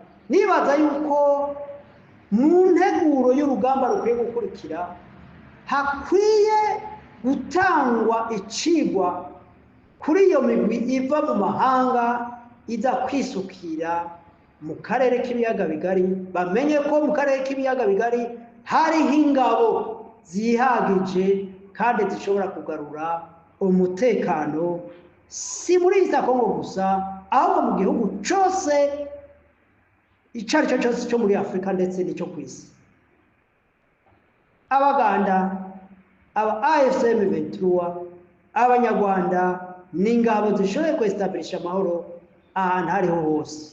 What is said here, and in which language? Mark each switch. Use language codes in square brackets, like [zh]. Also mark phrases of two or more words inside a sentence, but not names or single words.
[rw] Nibaza yuko mu nteguro y'urugamba rukwiye gukurikira hakwiye gutangwa icigwa kuri iyo migwi iva mu mahanga iza kwisukira mu karere k'ibiyaga bigari. Bamenye ko mu karere k'ibiyaga bigari hariho ingabo zihagije kandi zishobora kugarura umutekano, si muri East Congo gusa, ahubwo mu gihugu cyose icyo ari cyo cyose cyo muri Afurika ndetse n'icyo ku isi. Abaganda, aba AFCM 23, abanyarwanda n'ingabo zishoboye kwestablisha amahoro ahantu hariho hose.